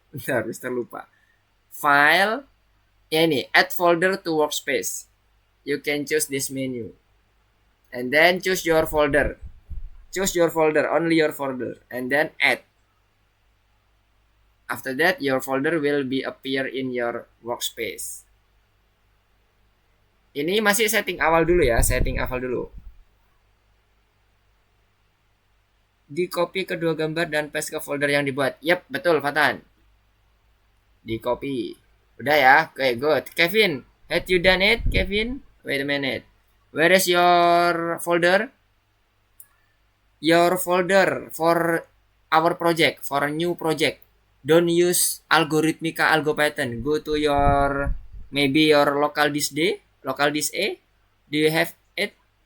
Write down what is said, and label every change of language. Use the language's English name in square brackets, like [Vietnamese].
[Indonesian] Bentar, Mister lupa. File, ya ini, [English] add folder to workspace. You can choose this menu. And then choose your folder. Choose your folder, only your folder. And then add. After that, your folder will be appear in your workspace. [Indonesian] Ini masih setting awal dulu ya, Di copy kedua gambar dan paste ke folder yang dibuat. Yap, betul Fatan. Di copy. Udah ya, oke, good. [English] Kevin, had you done it, Kevin? Wait a minute. Where is your folder? Your folder for our project, for a new project. Don't use Algorithmica AlgoPython. Go to your local disk D, local disk A. Do you have it?